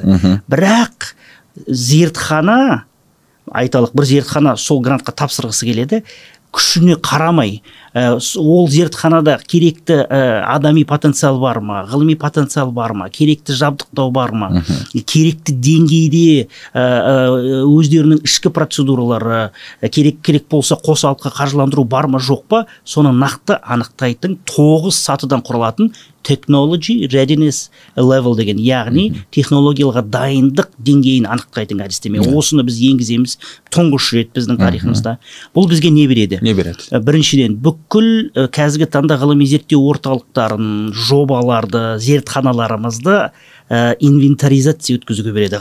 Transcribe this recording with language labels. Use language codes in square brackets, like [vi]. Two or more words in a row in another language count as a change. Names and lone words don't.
[kk] Бірақ зертхана, айталық, бір зертхана сол грантқа тапсырғысы келеді, күшіне қарамай, ол зертханада керекті адами потенциал бар ма, ғылыми потенциал бар ма, керекті жабдықтау бар ма, керекті деңгейде өздерінің ішкі процедуралары, керек болса қосалқы қаржыландыру бар ма жоқ па, соны нақты анықтайтын 9 сатыдан құралатын [en] technology readiness level [kk] деген, яғни технологияларға дайындық деңгейін анықтайтын әдістеме. Осыны біз енгіземіз тұңғыш рет біздің тарихымызда. Бұл бізге не береді? Біріншіден, бүкіл қазіргі таңда ғылыми зерттеу орталықтарын, жобаларды, зертханаларымызды инвентаризация өткізуге береді.